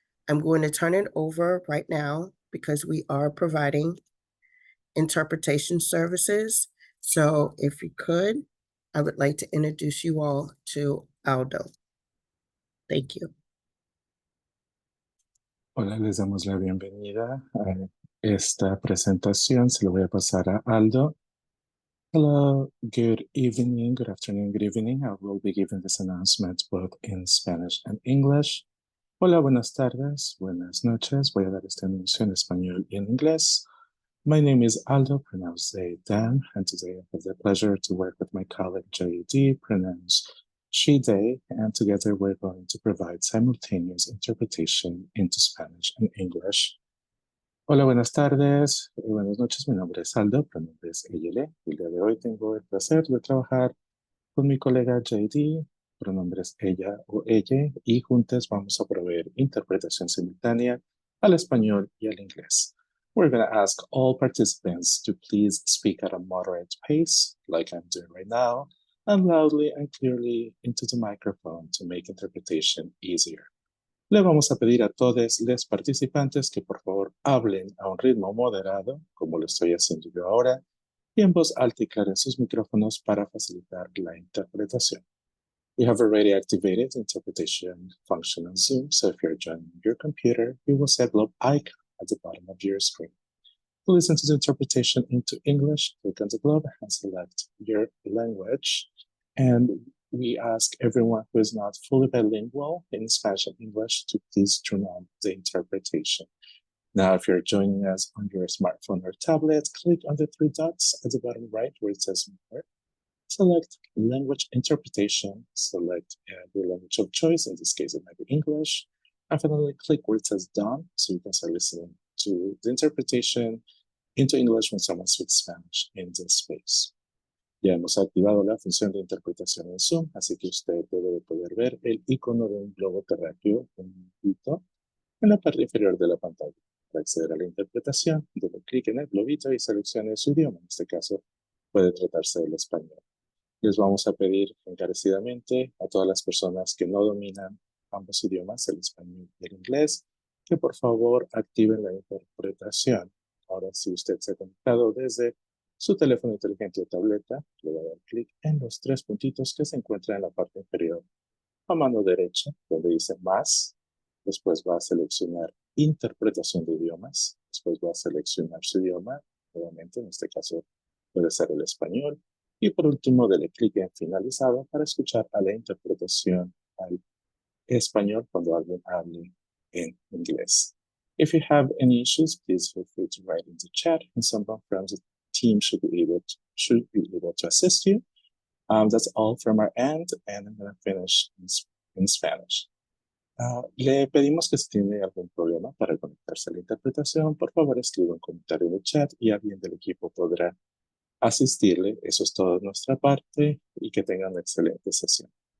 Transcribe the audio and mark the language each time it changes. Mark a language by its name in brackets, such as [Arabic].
[English] I'm going to turn it over right now because we are providing interpretation services. So if you could, I would like to introduce you all to Aldo. Thank you. [Spanish] Hola, les damos la bienvenida a esta presentación. Se lo voy a pasar a Aldo. [English] Hello, good evening, good afternoon, good evening. I will be giving this announcement both in Spanish and English. [Spanish] Hola, buenas tardes, buenas noches. Voy a dar esta anuncio en español y en inglés. [English] My name is Aldo, pronounced they, them, and today I have the pleasure to work with my colleague JD, pronounced she, they, and together we're going to provide simultaneous interpretation into Spanish and English. [Spanish] Hola, buenas tardes, buenas noches, mi nombre es Aldo, pronombre es ella. El día de hoy tengo el placer de trabajar con mi colega JD, pronombres ella o ella, y juntos vamos a proveer interpretación simultánea al español y al inglés. [English] We're going to ask all participants to please speak at a moderate pace, like I'm doing right now, and loudly and clearly into the microphone to make interpretation easier. [Spanish] Le vamos a pedir a todos los participantes que por favor hablen a un ritmo moderado, como lo estoy haciendo yo ahora, y en voz alta y clara en sus micrófonos para facilitar la interpretación. [English] We have already activated the interpretation function on Zoom, so if you're joining your computer, you will see a globe icon at the bottom of your screen. To listen to the interpretation into English, click on the globe and select your language. And we ask everyone who is not fully bilingual in Spanish and English to please turn on the interpretation. Now, if you're joining us on your smartphone or tablet, click on the three dots at the bottom right where it says More. Select Language Interpretation, select your language of choice, in this case it might be English, and finally click where it says Done, so you can start listening to the interpretation into English when someone speaks Spanish in this space. [Spanish] Ya hemos activado la función de interpretación en Zoom, así que usted debe poder ver el icono de un globo terráqueo, un globito, en la parte inferior de la pantalla. Para acceder a la interpretación, debe clic en el globito y seleccione su idioma. En este caso, puede tratarse del español. Les vamos a pedir encarecidamente a todas las personas que no dominan ambos idiomas, el español y el inglés, que por favor activen la interpretación. Ahora, si usted se ha conectado desde su teléfono inteligente o tableta, le va a dar clic en los tres puntitos que se encuentran en la parte inferior a mano derecha, donde dice más. Después va a seleccionar interpretación de idiomas. Después va a seleccionar su idioma. Nuevamente, en este caso, puede ser el español. Y por último, dele clic en finalizado para escuchar a la interpretación al español cuando alguien hable en inglés. [English] If you have any issues, please feel free to write in the chat and someone from the team should be able to assist you. That's all from our end, and I'm going to finish in Spanish. [Spanish] Le pedimos que si tiene algún problema para conectarse a la interpretación, por favor escriba un comentario en el chat y alguien del equipo podrá asistirle. Eso es todo de nuestra parte y que tengan una excelente sesión.